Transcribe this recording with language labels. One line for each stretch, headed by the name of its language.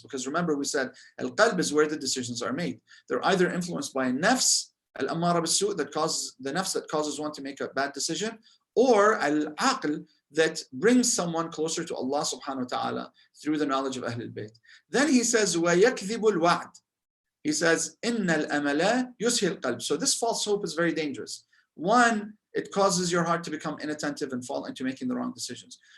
English: Because remember, we said al-qalb is where the decisions are made. They're either influenced by nafs, al-ammara bis-su', that causes the nafs that causes one to make a bad decision, or al-aql, that brings someone closer to Allah subhanahu wa ta'ala through the knowledge of Ahlul Bayt. Then he says,
Arabic: وَيَكْذِبُ الْوَعْدِ.
English: He says,
Arabic: إِنَّ الْأَمَلَ يُسْهِي الْقَلْبِ.
English: So this false hope is very dangerous. One, it causes your heart to become inattentive and fall into making the wrong decisions.